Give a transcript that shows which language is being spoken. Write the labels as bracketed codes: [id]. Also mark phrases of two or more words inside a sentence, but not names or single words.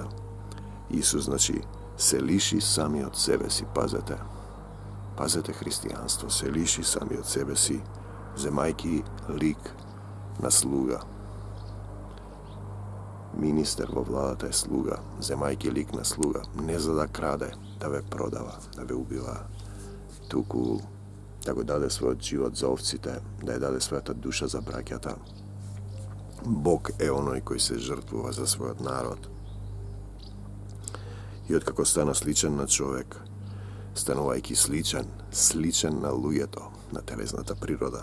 [mk] Исус, значи, се лиши сами од себе си, пазете христијанство, се лиши сами од себе си, земајки лик на слуга. Министер во владата је слуга, земајки лик на слуга, не за да краде, да ве продава, да ве убива, туку да го даде својот живот за овците, да ја даде својата душа за браќата. Бог е оној кој се жртвува за својот народ. И откако стана сличен на човек, станувајќи сличен на луѓето, на телесната природа.